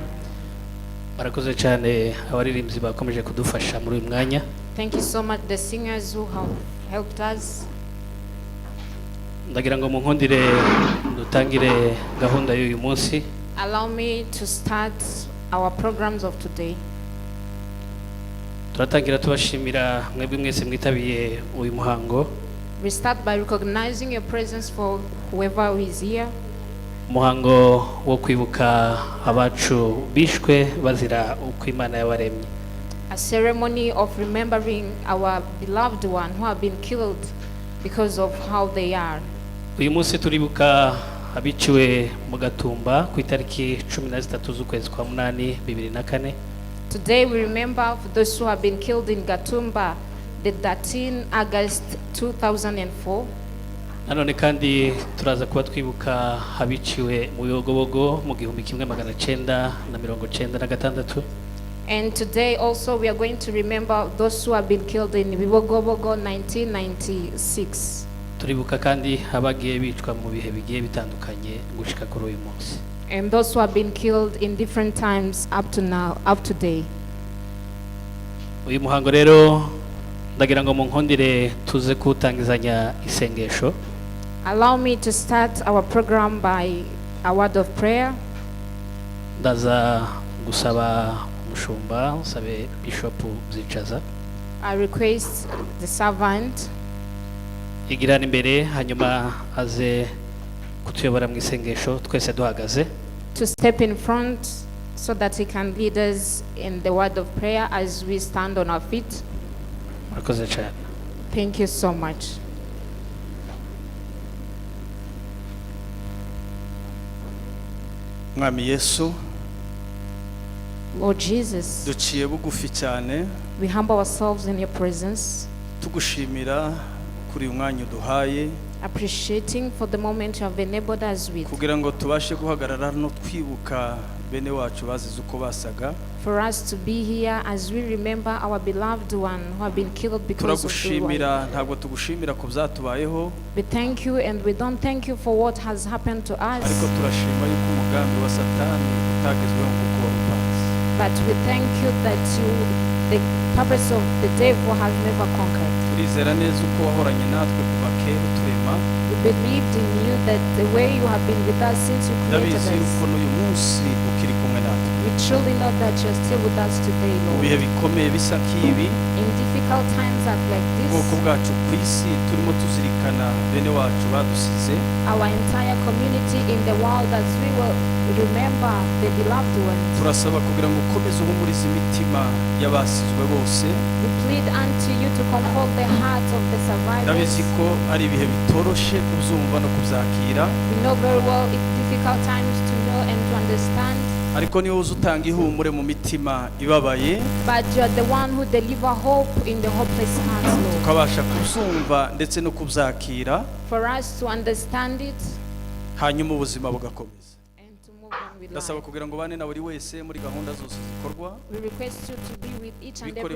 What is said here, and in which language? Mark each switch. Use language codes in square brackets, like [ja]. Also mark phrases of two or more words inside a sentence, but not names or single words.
[rw] Barakoze cyane abaririmbyi bakomeje kudufasha muri uyu mwanya. [en] Thank you so much, the singers who have helped us. [rw] Ndagira ngo munkundire dutangire gahunda y'uyu munsi. [en] Allow me to start our programs of today. [rw] Turatangira tubashimira mwebwe mwese mwitabiye uyu muhango. [en] We start by recognizing your presence for whoever is here. [rw] Umuhango wo kwibuka abacu bishwe bazira uko Imana yabaremye. [en] A ceremony of remembering our beloved one who have been killed because of how they are. [rw] Uyu munsi turibuka abiciwe mu Gatumba ku itariki 13 z'ukwezi kwa 8 2004. [en] Today we remember for those who have been killed in Gatumba, the 13 August 2004. [rw] Nanone kandi turaza kuba twibuka abiciwe mu Bibogobogo mu 1996. [en] And today also we are going to remember those who have been killed in Bibogobogo 1996. [rw] Turibuka kandi abagiye bicwa mu bihe bigiye bitandukanye gushika kuri uyu munsi. [en] And those who have been killed in different times up to now, up to today. [rw] Uyu muhango rero ndagira ngo munkundire tuze kutangizanya isengesho. [en] Allow me to start our program by a word of prayer. [rw] Ndaza gusaba umushumba usabe Bishop Zicaza. [en] I request the servant [rw] igirana imbere hanyuma aze kutuyobora mu isengesho twese duhagaze. [en] to step in front so that he can lead us in the word of prayer as we stand on our feet. [rw] Murakoze cyane. [en] Thank you so much. [rw] Mwami Yesu, [en] Lord Jesus, [rw] duciye bugufi cyane [en] we humble ourselves in your presence, [rw] tugushimira kuri uyu mwanya uduhaye [en] appreciating for the moment you have enabled us with, [rw] kugira ngo tubashe guhagarara no twibuka bene wacu bazize uko basaga. [en] For us to be here as we remember our beloved one who have been killed because of the war. [rw] Turagushimira, ntabwo tugushimira ku byatubayeho, [en] We thank you and we don't thank you for what has happened to us, [rw] ariko turashima yuko umugambi wa Satani utagezweho nk'uko warupanze. [en] but we thank you that the purpose of the devil has never conquered. [rw] Turizera neza uko wahoranye natwe kuva kera turema. [en] We believed in you, that the way you have been with us since you created [rw] Ndabizi yuko [en] us. [rw] n'uyu munsi ukiri kumwe natwe. [en] We truly know that you're still with us today, [rw] Mu [en] Lord. [rw] bihe bikomeye bisa nk'ibi, [en] In difficult times like [rw] ubwoko [en] this, [rw] bwacu ku isi turimo tuzirikana bene wacu badusize. [en] our entire community in the world, as we will remember the beloved ones, [rw] Turasaba kugira ngo ukomeze uhumurize imitima y'abasizwe bose. [en] we plead unto you to comfort the hearts of the survivors. [rw] Ndabizi ko ari ibihe bitoroshe kubyumva no kubyakira, [en] We know very well it's difficult times to know and to understand, [rw] ariko niwe uza utanga ihumure mu mitima ibabaye, [en] but you are the one who deliver hope in the hopeless hearts, Lord. [rw] tukabasha kubyumva ndetse no kubyakira, [en] For us to understand it [rw] hanyuma ubuzima bugakomeza. [en] and to move on with [rw] Ndasaba [en] life. [rw] kugira ngo bane na buri wese muri gahunda zose zikorwa, [en] We request you to be with each and every